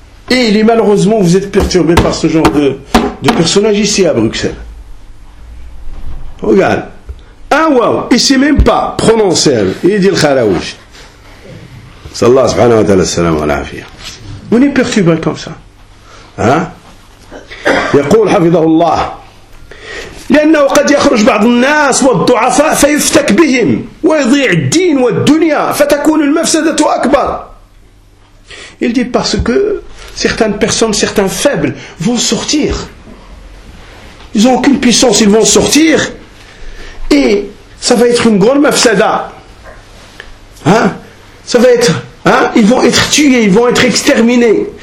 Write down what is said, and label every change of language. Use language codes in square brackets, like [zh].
[fr] Et il est malheureusement, vous êtes perturbé par ce genre de personnages ici à Bruxelles. Regarde. Ah waouh, il ne sait même pas prononcer. Il dit le kharaouj. [ar] Sallallahu subhanahu wa ta'ala salam wa l'afir. [fr] On est perturbé comme ça. [ar] Hein? Yaqul hafidahullah. لأنه قد يخرج بعض الناس والضعفاء فيفتك بهم ويضيع الدين والدنيا فتكون المفسدة أكبر. [fr] Il dit parce que certaines personnes, certains faibles vont sortir. Ils n'ont aucune puissance, ils vont sortir. Et ça va être une grande mafsada. Hein? Ça va être, hein? Ils vont être tués, ils vont être exterminés.